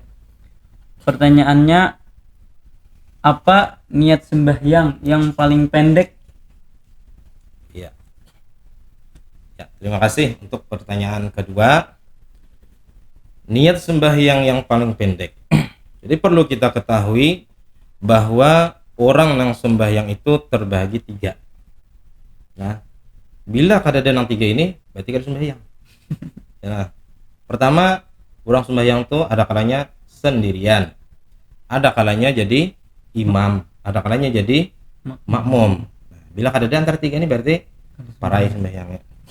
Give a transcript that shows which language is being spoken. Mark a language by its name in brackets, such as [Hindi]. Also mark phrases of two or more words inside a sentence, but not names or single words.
[Indonesian] Pertanyaannya, apa niat sembahyang yang paling pendek? Iya. Ya, terima kasih untuk pertanyaan kedua. Niat sembahyang yang paling pendek. Jadi perlu kita ketahui bahwa orang yang sembahyang itu terbagi 3. [Banjar] Nah, bila kada ada yang 3 ini, berarti kada sembahyang. [Indonesian] Ya, pertama, orang sembahyang itu ada kalanya sendirian, ada kalanya jadi imam, ada kalanya jadi makmum. [Banjar] Nah, bila kada ada antara 3 ini berarti parai sembahyangnya.